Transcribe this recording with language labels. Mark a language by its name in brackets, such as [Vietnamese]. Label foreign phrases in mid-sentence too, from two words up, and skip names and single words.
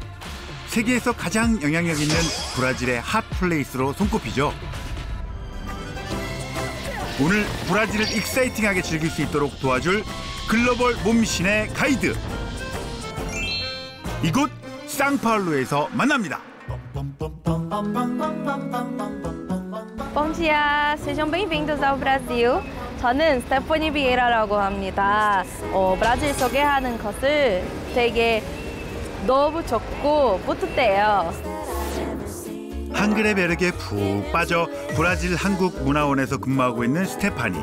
[Korean] 세계에서 가장 영향력 있는 브라질의 핫플레이스로 손꼽히죠. 오늘 브라질을 익사이팅하게 즐길 수 있도록 도와줄 글로벌 몸신의 가이드. 이곳 상파울루에서 만납니다. [Portuguese] Bom dia, sejam bem-vindos ao Brasil. [Korean] 저는 스테파니 비에라라고 합니다. 브라질 소개하는 것을 되게 너무 좋고 뿌듯해요. 한글의 매력에 푹 빠져 브라질 한국문화원에서 근무하고 있는 스테파니.